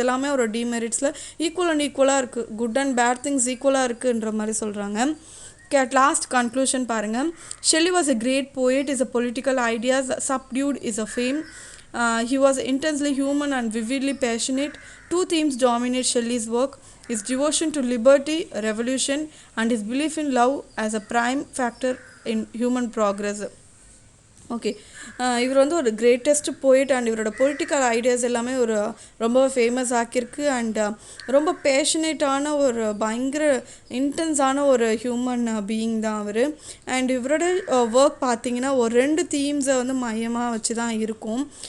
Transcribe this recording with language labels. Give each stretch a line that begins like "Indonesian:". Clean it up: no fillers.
Tamil: இதெல்லாமே அவரோட டிமெரிட்ஸில் ஈக்குவலாக இருக்குது, குட் அண்ட் பேட் திங்ஸ் ஈக்குவலாக இருக்குன்ற மாதிரி சொல்கிறாங்க.
English: At last conclusion
Tamil: பாருங்கள்.
English: Shelley was a great poet, his political ideas subdued his fame. He was intensely human and vividly passionate. Two themes dominate Shelley's work: his devotion to liberty, revolution, and his belief in love as a prime factor
Tamil: in human progress. Okay, இவர் வந்து ஒரு greatest போயிட் and இவரோட political ideas எல்லாமே ஒரு ரொம்ப famous ஆக்கியிருக்கு. And ரொம்ப பேஷனேட்டான ஒரு பயங்கர இன்டென்ஸான ஒரு ஹியூமன் பீயிங் தான் அவர். அண்ட் இவரோட ஒர்க் பார்த்திங்கன்னா ஒரு 2 தீம்ஸை வந்து மையமாக வச்சு தான் இருக்கும்.